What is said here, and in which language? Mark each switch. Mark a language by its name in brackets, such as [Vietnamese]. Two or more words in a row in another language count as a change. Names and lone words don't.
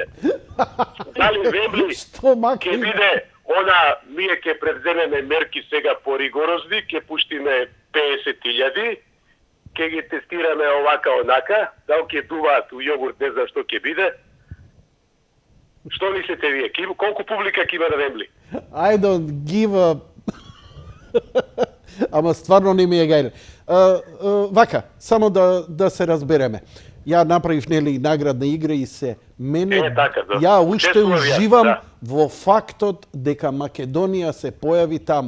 [Macedonian] Дали Вембли ќе биде, ние ќе превземеме мерки сега поригорозни, ќе пуштиме 50.000, ќе ги тестираме овака онака, дал ќе дуваат у јогурт, не знам што ќе биде. Што мислите вие? Колку публика ќе има на Вембли? [English] I don't give a... [Macedonian] Ама стварно не ми е гајле. Вака, само да се разбереме. Ја направив нели наградна игра и се мене ја уште уживам во фактот дека Македонија се појави таму.